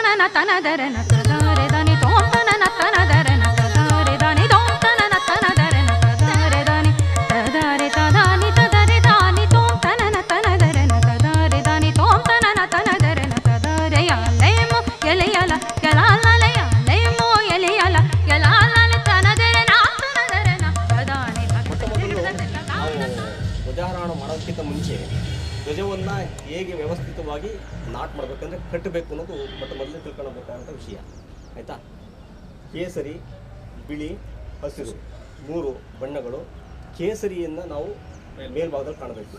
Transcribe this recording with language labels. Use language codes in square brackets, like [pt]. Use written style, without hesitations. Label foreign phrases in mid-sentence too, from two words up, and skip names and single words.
[kn] ತನದರನ ತದರೆ ದಾನಿ ತೋಂ ತನನ ತನದರನ ತದರೆ ದಾನಿ ತೋಂ ತನನ ತನದರನ ತದರೆ ದಾನಿ ತದರೆ ತದಾನಿ ತದರೆ ದಾನಿ ತೋಂ ತನನ ತನದರನ ತದರೆ ದಾನಿ ತೋಂ ತನನ ತನದರನ ತದರೆ ಯಾಲೇಮು ಎಲೆಯಲ ಯಲಾಲಯ ಲೇಮು ಎಲೆಯಲ ಯಲಾಲಲ ತನದರನ ತನದರನ ತದಾನಿ ಧ್ವಜಾರೋಹಣ ಮಾಡೋದಕ್ಕಿಂತ ಮುಂಚೆ ಧ್ವಜವನ್ನು ಹೇಗೆ ವ್ಯವಸ್ಥಿತವಾಗಿ ನಾಟ್ ಮಾಡಬೇಕಂದ್ರೆ ಕಟ್ಟಬೇಕು ಅನ್ನೋದು ಮೊದಲೇ ತಿಳ್ಕೊಳ್ಬೇಕಾದಂಥ ವಿಷಯ ಆಯಿತಾ. ಕೇಸರಿ, ಬಿಳಿ, ಹಸಿರು 3 ಬಣ್ಣಗಳು. ಕೇಸರಿಯನ್ನು ನಾವು ಮೇಲ್ಭಾಗದಲ್ಲಿ ಕಾಣಬೇಕು.